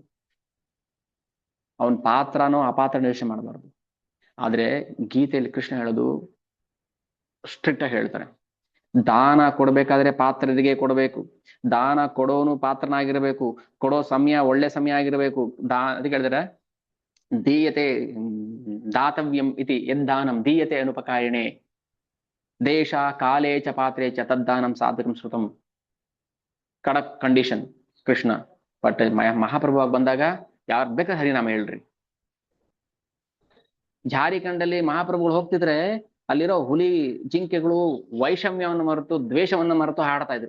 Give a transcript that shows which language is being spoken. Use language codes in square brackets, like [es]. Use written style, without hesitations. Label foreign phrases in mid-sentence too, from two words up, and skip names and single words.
[kn] ಅವನ್ ಪಾತ್ರನೋ ಅಪಾತ್ರ ಯೋಚನೆ ಮಾಡಬಾರ್ದು. ಆದ್ರೆ ಗೀತೆಯಲ್ಲಿ ಕೃಷ್ಣ ಹೇಳೋದು ಸ್ಟ್ರಿಕ್ಟ್ ಆಗಿ ಹೇಳ್ತಾನೆ, ದಾನ ಕೊಡ್ಬೇಕಾದ್ರೆ ಪಾತ್ರರಿಗೆ ಕೊಡಬೇಕು, ದಾನ ಕೊಡೋನು ಪಾತ್ರನಾಗಿರ್ಬೇಕು, ಕೊಡೋ ಸಮಯ ಒಳ್ಳೆ ಸಮಯ ಆಗಿರ್ಬೇಕು. ಅದಕ್ಕೆ ಹೇಳಿದ್ರೆ [sa] ದೀಯತೆ ದಾತವ್ಯಂ ಇತಿ ಯದ್ದಾನಂ ದೀಯತೆ ಅನುಪಕಾರಿಣೆ ದೇಶ ಕಾಲೇ ಚ ಪಾತ್ರೇ ಚ ತದ್ದಾನಂ ಸಾಧಕಂ ಶ್ರುತಂ. [kn] ಕಡಕ್ ಕಂಡೀಷನ್ ಕೃಷ್ಣ. ಬಟ್ ಮಹಾಪ್ರಭುವಾಗಿ ಬಂದಾಗ ಯಾರು ಬೇಕಾದ್ರೆ ಹರಿನಾಮ ಹೇಳ್ರಿ. ಜಾರಿಖಂಡಲ್ಲಿ ಮಹಾಪ್ರಭುಗಳು ಹೋಗ್ತಿದ್ರೆ ಅಲ್ಲಿರೋ ಹುಲಿ ಜಿಂಕೆಗಳು ವೈಷಮ್ಯವನ್ನು ಮರೆತು ದ್ವೇಷವನ್ನು ಮರೆತು ಹಾಡ್ತಾ ಇದ್ರು.